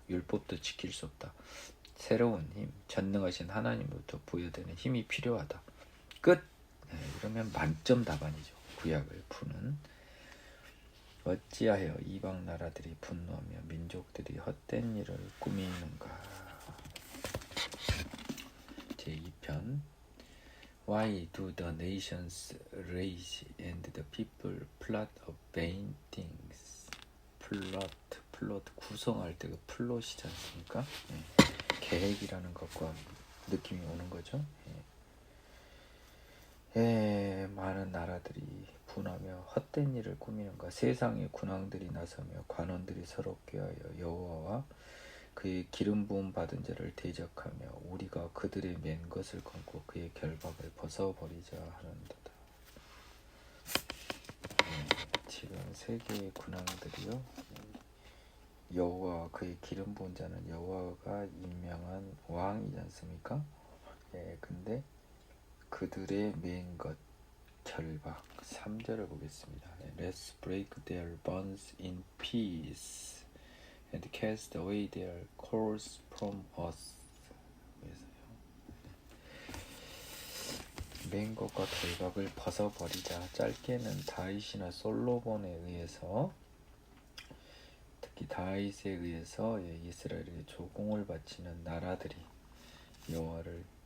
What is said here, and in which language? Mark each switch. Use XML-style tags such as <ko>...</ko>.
<ko>율법도 지킬 수 없다. 새로운 힘, 전능하신 하나님으로부터 부여되는 힘이 필요하다. 끝! 이러면 만점 답안이죠. 구약을 푸는. 어찌하여 이방 나라들이 분노하며 민족들이 헛된 일을 꾸미는가. 제2편</ko> <en>Why do the nations rage and the people plot of vain things?</en> <ko>플롯 구성할 때 그 플롯이지 않습니까? 계획이라는 것과 느낌이 오는 거죠. 많은 나라들이 분하며 헛된 일을 꾸미는가. 세상의 군왕들이 나서며 관원들이 서로 꾀하여 여호와와 그의 기름 부음 받은 자를 대적하며 우리가 그들의 맨 것을 끊고 그의 결박을 벗어버리자 하는도다. 지금 세계의 군왕들이요, 여호와 그의 기름 부은 자는 여호와가 임명한 왕이지 않습니까? 근데 그들의 맨 것 결박. 3절을 보겠습니다.</ko> <en>Let's break their bonds in peace and cast away their cords from us.</en> <ko>맨 것과 결박을 벗어버리자. 짧게는 다윗이나 솔로몬에 의해서, 특히 다윗에 의해서 이스라엘에게 조공을 바치는 나라들이 여호와를</ko>